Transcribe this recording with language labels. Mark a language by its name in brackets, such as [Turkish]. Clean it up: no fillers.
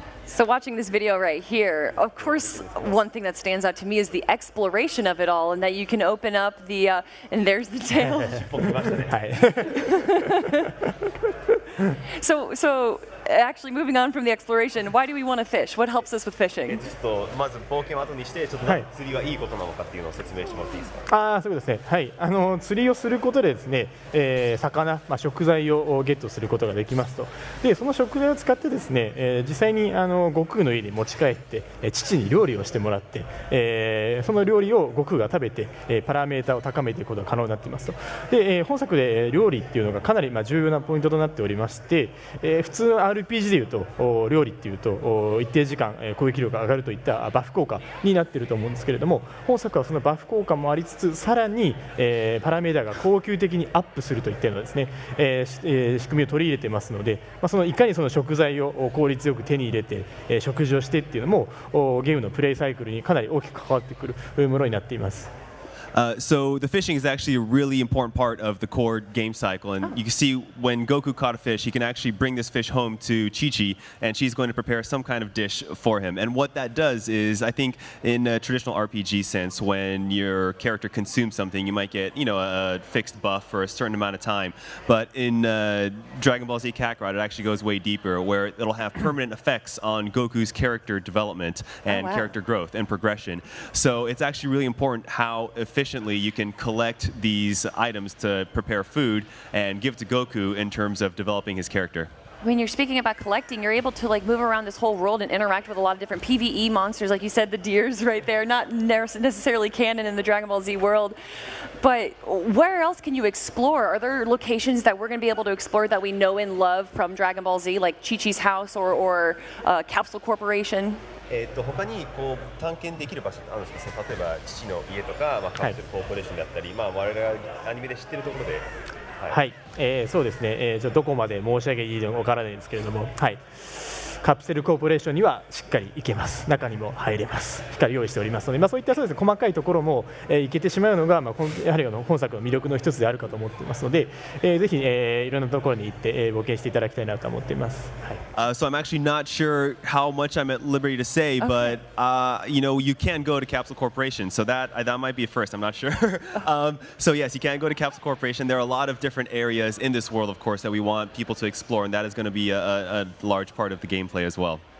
[English] So watching this video right here, of course, one thing that stands out to me is the exploration of it all, and that you can open up the, and there's the tail. So actually moving on from the exploration, why do we want to fish? What helps us with fishing? [Japanese] ちょっとまず冒険を後にしてちょっと釣りはいいことなのかっていうのを説明してもらっていいですか。そうですね。はい。釣りをすることでですね、魚、食材をゲットすることができますと。で、その食材を使ってですね、実際に悟空の家に持ち帰って父に料理をしてもらって、その料理を悟空が食べてパラメータを高めていくことが可能になっていますと。で、本作で料理っていうのがかなり重要なポイントとなっておりまして、普通の RPG でいうと料理っていうと一定時間攻撃力が上がるといったバフ効果になっていると思うんですけれども、本作はそのバフ効果もありつつ、さらにパラメータが恒久的にアップするといったようなですね、仕組みを取り入れてますので、いかにその食材を効率よく手に入れて食事をしてっていうのもゲームのプレイサイクルにかなり大きく関わってくるものになっています。 [English] So the fishing is actually a really important part of the core game cycle, and you can see when Goku caught a fish, he can actually bring this fish home to Chi-Chi, and she's going to prepare some kind of dish for him. And what that does is, I think in a traditional RPG sense, when your character consumes something, you might get a fixed buff for a certain amount of time. But in Dragon Ball Z Kakarot, it actually goes way deeper, where it'll have permanent effects on Goku's character development and character growth and progression. So it's actually really important how efficiently you can collect these items to prepare food and give to Goku in terms of developing his character. When you're speaking about collecting, you're able to move around this whole world and interact with a lot of different PvE monsters, like you said, the deers right there, not necessarily canon in the Dragon Ball Z world. But where else can you explore? Are there locations that we're going to be able to explore that we know and love from Dragon Ball Z, like Chi-Chi's house or Capsule Corporation? [Japanese] 他に探検できる場所ってあるんですか。例えば父の家とか、カプセルコーポレーションであったり、我々がアニメで知ってるところで。はい、そうですね。どこまで申し上げていいのかわからないんですけれども、はい。カプセルコーポレーションにはしっかり行けます。中にも入れます。しっかり用意しておりますので、そういったそうですね、細かいところも行けてしまうのが、やはり本作の魅力の一つであるかと思っていますので、ぜひいろんなところに行って冒険していただきたいなと思っています。 [English] So I'm actually not sure how much I'm at liberty to say, but you can go to Capsule Corporation, so that might be a first. I'm not sure. So yes, you can go to Capsule Corporation. There are a lot of different areas in this world, of course, that we want people to explore, and that is going to be a large part of the gameplay as well.